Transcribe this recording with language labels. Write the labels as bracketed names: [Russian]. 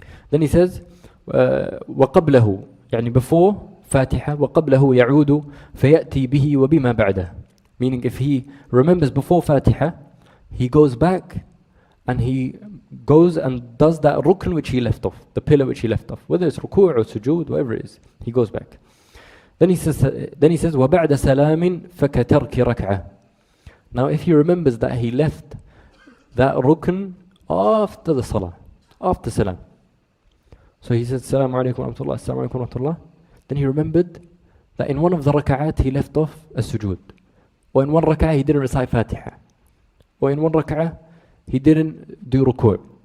[English] Then he says, [Arabic] وَقَبْلَهُ يعني [English] before Fatiha, [Arabic] وَقَبْلَهُ يَعُودُ فَيَأْتِي بِهِ وَبِمَا بَعْدَهُ. [English] Meaning if he remembers before Fatiha, he goes back and he goes and does that rukn which he left off, the pillar which he left off, whether it's ruku' or sujood, whatever it is, he goes back. Then he says [Arabic] وَبَعْدَ سَلَامٍ فَكَتَرْكِ رَكْعَةٍ. [English] Now if he remembers that he left that rukn after the salah, after salam. So he said, Assalamu alaikum wa rahmatullah, Assalamu alaikum wa rahmatullah. Then he remembered that in one of the rak'at he left off a sujood. Or in one rak'ah he didn't recite Fatiha. Or in one rak'ah he didn't do ruku'.